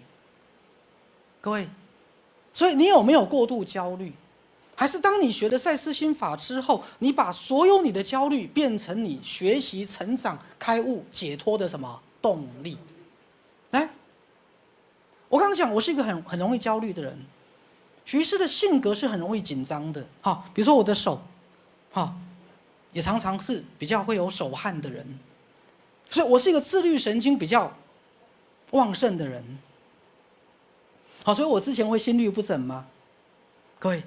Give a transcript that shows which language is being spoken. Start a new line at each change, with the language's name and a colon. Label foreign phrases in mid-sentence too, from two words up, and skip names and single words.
Chinese: 各位，所以你有沒有過度焦慮？還是當你學了賽斯心法之後，你把所有你的焦慮變成你學習、成長、開悟、解脫的什麼動力？來，我剛剛講，我是一個很容易焦慮的人。徐醫師的性格是很容易緊張的，哈，比如說我的手，哈，也常常是比較會有手汗的人，所以我是一個自律神經比較旺盛的人。好，所以我之前會心律不整嗎？各位。